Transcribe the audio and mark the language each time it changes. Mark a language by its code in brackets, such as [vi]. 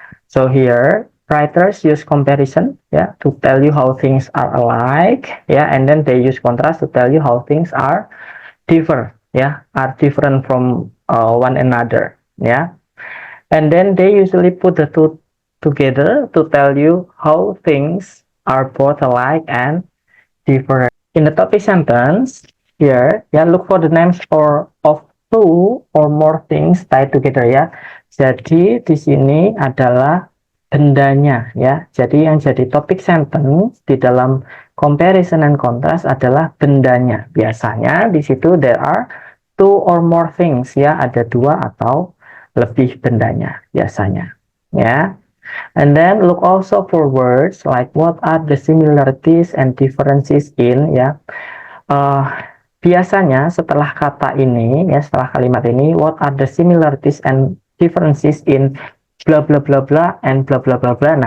[en] So here writers use comparison, yeah, to tell you how things are alike, yeah, and then they use contrast to tell you how things are different from one another, yeah. And then they usually put the two together to tell you how things are both alike and different. In the topic sentence, here, ya, look for the names of two or more things tied together, ya. [id] Jadi di sini adalah bendanya, ya. Jadi yang jadi topik sentence di dalam [en] comparison and contrast [id] adalah bendanya. Biasanya di situ [en] there are two or more things, ya. [id] Ada dua atau lebih bendanya biasanya, ya. [en] And then look also for words like what are the similarities and differences in, ya. [id] Biasanya setelah kata ini, ya, setelah kalimat ini, [en] what are the similarities and differences in blah blah blah blah and blah blah blah blah.